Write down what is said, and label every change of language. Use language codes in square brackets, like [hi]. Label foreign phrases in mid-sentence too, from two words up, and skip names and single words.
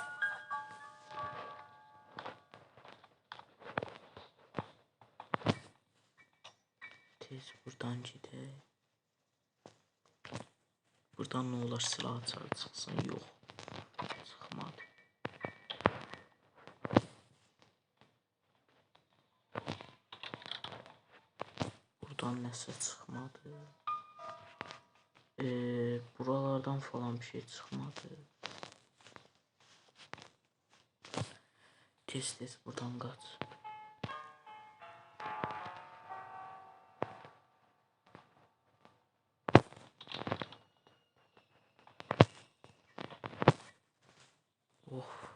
[tr] Tez buradan gidelim. Buradan ne olur silah açar çıksın. Yok. Çıkmadı. [az] Buradan nəsə çıxmadı. [tr] Buralardan falan bir şey çıxmadı. [az] Tez buradan qaç. Of.